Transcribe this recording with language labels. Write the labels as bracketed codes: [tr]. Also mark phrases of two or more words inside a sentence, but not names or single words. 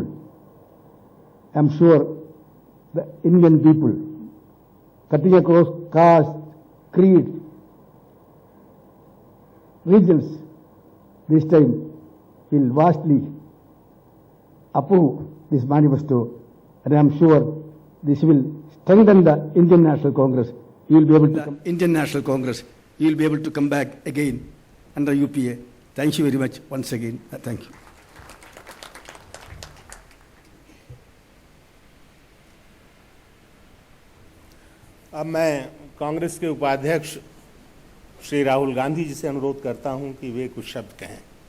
[en] I am sure the Indian people, cutting across caste, creed, regions, this time will vastly approve this manifesto, and I am sure this will strengthen the Indian National Congress. You will be able to Indian National Congress. You will be able to come back again under UPA. Thank you very much once again. Thank you. [hi] अब मैं कांग्रेस के उपाध्यक्ष श्री राहुल गांधी जी से अनुरोध करता हूं कि वे कुछ शब्द कहें।